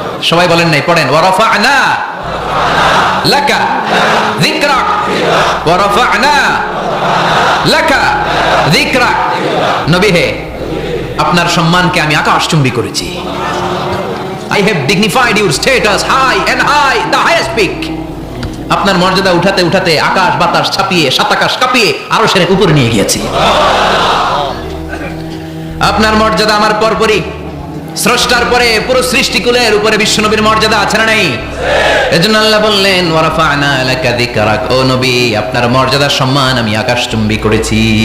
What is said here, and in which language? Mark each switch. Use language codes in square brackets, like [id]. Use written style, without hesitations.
[bn] সবাই বলেন নাই, পড়েন, [ar] ওয়া রাফা'না লাকা যিকরাক [bn] ওয়া রাফা'না লাকা যিকরাক। নবী হে, আপনার সম্মানকে আমি আকাশচুম্বী করেছি। [en] I have dignified your status high and high, the highest peak. [bn] আপনার মর্যাদা উঠাতে উঠাতে আকাশ বাতাস ছাপিয়ে, সাত আকাশ কাঁপিয়ে আরো সেরে উপরে নিয়ে গিয়েছি। আপনার মর্যাদা আমার পরপরই, স্রষ্টার পরে পুরো সৃষ্টিকুলের উপরে বিশ্বনবীর মর্যাদা আছে না নেই? এজন্য আল্লাহ বললেন, [ar] ওয়া রাফা'না লাকা যিকরাক। [bn] ও নবী, আপনার মর্যাদা সম্মান আমি আকাশচুম্বী করেছি।